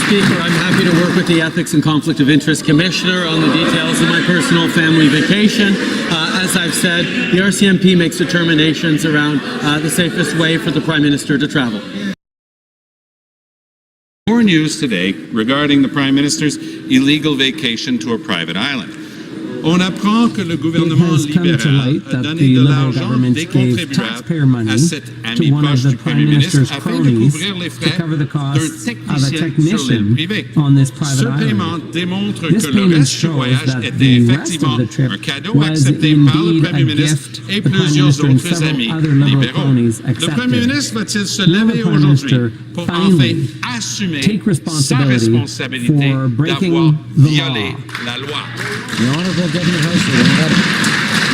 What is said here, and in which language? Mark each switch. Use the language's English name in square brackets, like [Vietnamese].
[English] Speaker, I'm happy to work with the Ethics and Conflict of Interest Commissioner on the details of my personal family vacation. As I've said, the RCMP makes determinations around the safest way for the Prime Minister to travel. More news today regarding the Prime Minister's illegal vacation to a private island. [French] On apprend que le gouvernement libéral a donné de l'argent des contribuables à cet ami proche du Premier ministre afin de couvrir les frais d'un technicien sur l'île privée. Ce paiement démontre que le reste du voyage était effectivement un cadeau accepté par le Premier ministre et plusieurs autres amis libéraux. Le Premier ministre va-t-il se lever aujourd'hui pour enfin assumer sa responsabilité d'avoir violé la loi? [English] The Honourable Governor House.